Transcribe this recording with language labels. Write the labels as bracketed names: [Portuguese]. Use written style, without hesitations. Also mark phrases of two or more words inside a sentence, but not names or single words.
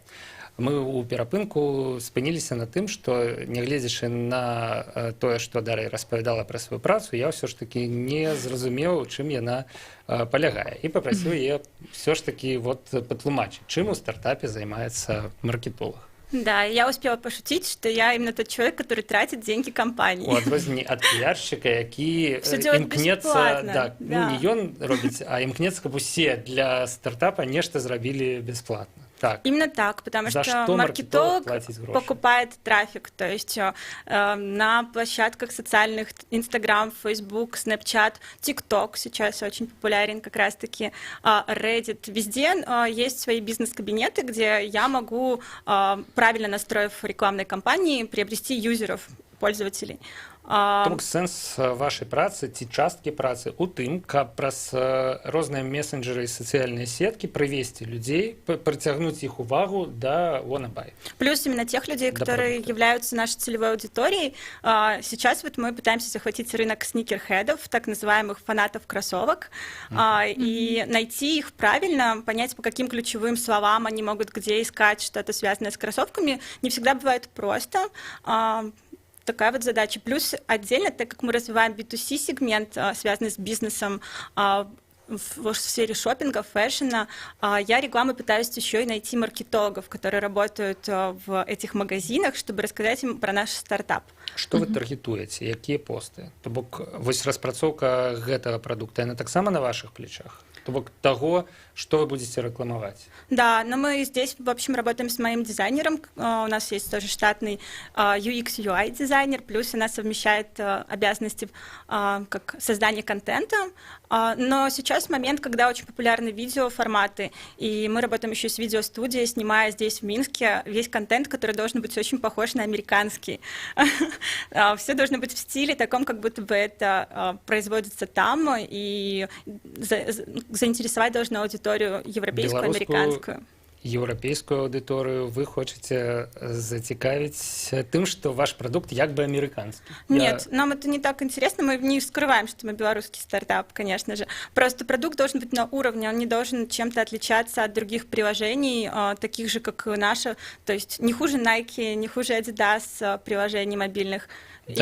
[Belarusian] Мы ў перапынку спыніліся на тым, што, нягледзячы на тое, што Дар'я распавядала пра сваю працу, я ўсё ж такі не зразумеў, чым яна палягае. І папрасіў яе ўсё ж такі патлумачыць, чым у стартапе займаецца маркетолог. [Russian] Да, я успела пошутить, что я именно тот человек, который тратит деньги компании. [Belarusian] У адрозненні ад піяршчыка, які імкнецца, не ён робіць, а імкнецца, каб усе для стартапа нешта зрабілі бесплатно. Так. [Russian] Именно так, потому что маркетолог покупает трафик, то есть на площадках социальных, Instagram, Facebook, Snapchat, TikTok сейчас очень популярен как раз-таки, Reddit, везде есть свои бизнес-кабинеты, где я могу, правильно настроив рекламной кампании, приобрести юзеров, пользователей. [Belarusian] Тому сэнс вашай працы ці часткі працы у тым, каб праз розныя месенджеры і сацыяльныя сеткі прывесці людзей, прыцягнуць іх увагу да Wannabuy. [Russian] Плюс именно тех людей, которые являются нашей целевой аудиторией. Сейчас мы пытаемся захватить рынок сникерхедов, так называемых фанатов кроссовок, и найти их правильно, понять, по каким ключевым словам они могут где искать что-то связанное с кроссовками. Не всегда бывает просто. Такая вот задача. Плюс отдельно, так как мы развиваем B2C сегмент, связанный с бизнесом в сфере шопинга, фэшена, я рекламой пытаюсь еще и найти маркетологов, которые работают в этих магазинах, чтобы рассказать им про наш стартап. [Belarusian] Што вы таргетуеце, якія посты? То бок, вось распрацоўка гэтага прадукта, яна таксама на ваших плечах? То бок [Russian] того, что вы будете рекламовать? Да, но мы здесь, в общем, работаем с моим дизайнером. У нас есть тоже штатный UX, UI дизайнер, плюс она совмещает обязанности как создание контента. Но сейчас момент, когда очень популярны видеоформаты, и мы работаем еще с видеостудией, снимая здесь в Минске весь контент, который должен быть очень похож на американский. Все должно быть в стиле таком, как будто бы это производится там, и заинтересовать должна аудиторию европейскую, американскую. [Belarusian] еўрапейскую аўдыторыю, вы хочаце зацікавіць тым, што ваш прадукт як бы амерыканскі. [Russian] Нет, нам это не так интересно, мы не скрываем, что мы белорусский стартап, конечно же. Просто продукт должен быть на уровне, он не должен чем-то отличаться от других приложений, таких же, как и наше, то есть не хуже Nike, не хуже Adidas приложений мобильных. [Belarusian] Так,